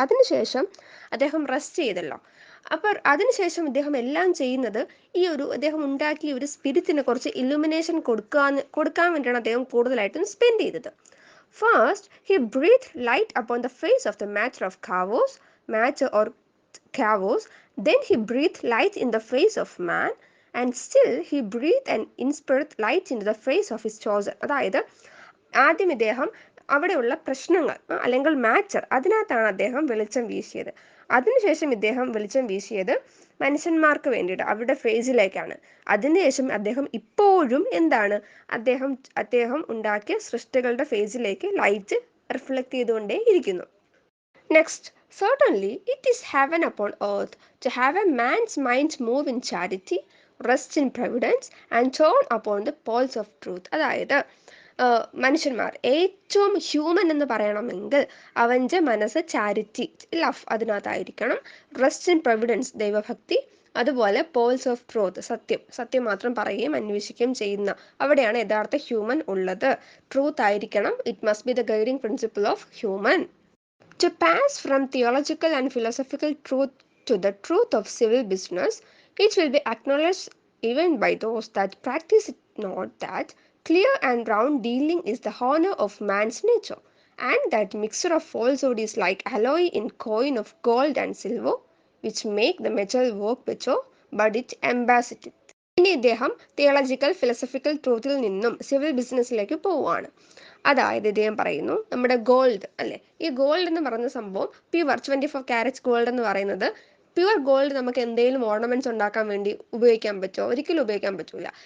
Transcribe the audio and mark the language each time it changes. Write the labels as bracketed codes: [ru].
[ml] അതിനുശേഷം അദ്ദേഹം റെസ്റ്റ് ചെയ്തല്ലോ. അപ്പോൾ അതിനുശേഷം അദ്ദേഹം എല്ലാം ചെയ്യുന്നത് അദ്ദേഹം ഉണ്ടാക്കിയ ഒരു സ്പിരിറ്റിനെ കുറച്ച് ഇലുമിനേഷൻ കൊടുക്കാൻ വേണ്ടിയാണ് അദ്ദേഹം കൂടുതലായിട്ടും സ്പെൻഡ് ചെയ്തത്. [en] First he breathe light upon the face of the matter or chaos. Then he breathed light in the face of man, and still he breathed and inspired light into the face of his chosen. [ml] അതായത് ആദ്യം ഇദ്ദേഹം അവിടെയുള്ള പ്രശ്നങ്ങൾ അല്ലെങ്കിൽ matter, അതിനകത്താണ് അദ്ദേഹം വെളിച്ചം വീശിയത്. അതിനുശേഷം ഇദ്ദേഹം വെളിച്ചം വീശിയത് മനുഷ്യന്മാർക്ക് വേണ്ടിയിട്ട് അവരുടെ ഫേസിലേക്കാണ്. അതിനുശേഷം അദ്ദേഹം ഇപ്പോഴും എന്താണ് അദ്ദേഹം ഉണ്ടാക്കിയ സൃഷ്ടികളുടെ ഫേസിലേക്ക് ലൈറ്റ് റിഫ്ലക്ട് ചെയ്തുകൊണ്ടേ ഇരിക്കുന്നു. [en] Next, certainly it is heaven upon earth to have a man's mind move in charity, rest in providence, and turn upon the poles of truth. [ml] അതായത് മനുഷ്യന്മാർ ഏറ്റവും ഹ്യൂമൻ എന്ന് പറയണമെങ്കിൽ അവൻ്റെ മനസ്സ് charity, love അതിനകത്തായിരിക്കണം. [en] rest in providence, [ml] ദൈവഭക്തി. അതുപോലെ poles of truth, സത്യം മാത്രം പറയുകയും അന്വേഷിക്കുകയും ചെയ്യുന്ന, അവിടെയാണ് യഥാർത്ഥ ഹ്യൂമൻ ഉള്ളത്. ട്രൂത്ത് ആയിരിക്കണം. [en] It must be the guiding principle of human. To pass from theological and philosophical truth to the truth of civil business, it will be acknowledged even by those that practice it not that clear and round dealing is the honor of man's nature, and that mixture of falsehood is like alloy in coin of gold and silver, which make the metal work better, but it embassy it. [ml] ഇനി ഇദ്ദേഹം theological philosophical ട്രൂത്തിൽ നിന്നും civil ബിസിനസ്സിലേക്ക് പോവുകയാണ്. അതായത് ഇദ്ദേഹം പറയുന്നു നമ്മുടെ gold അല്ലേ, ഈ ഗോൾഡ് എന്ന് പറയുന്ന സംഭവം പ്യുവർ 24 കാരറ്റ്സ് ഗോൾഡ് എന്ന് പറയുന്നത് പ്യുവർ ഗോൾഡ് നമുക്ക് എന്തെങ്കിലും ഓർണമെന്റ്സ് ഉണ്ടാക്കാൻ വേണ്ടി ഉപയോഗിക്കാൻ പറ്റുമോ? ഒരിക്കലും ഉപയോഗിക്കാൻ പറ്റൂല.